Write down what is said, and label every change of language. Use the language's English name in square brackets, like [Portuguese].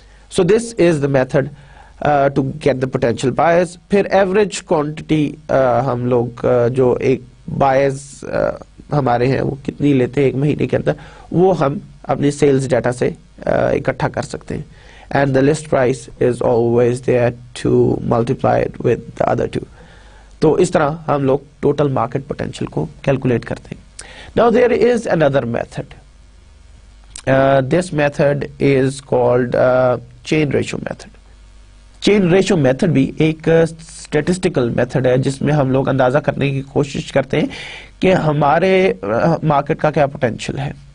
[English] So this is the method to get the potential buyers. [Urdu] پھر average quantity ہم لوگ جو ایک بائرز ہمارے ہیں وہ کتنی لیتے ہیں ایک مہینے کے اندر, وہ ہم اپنی سیلز ڈیٹا سے اکٹھا کر سکتے ہیں. [English] And the list price is always there to multiply it with the other two. [Urdu] تو اس طرح ہم لوگ ٹوٹل مارکیٹ پوٹینشیل کو کیلکولیٹ کرتے ہیں. [English] Now there is another method. This method is called chain ratio method. [Urdu] Chain ratio method بھی ایک statistical method ہے جس میں ہم لوگ اندازہ کرنے کی کوشش کرتے ہیں کہ ہمارے مارکیٹ کا کیا پوٹینشیل ہے.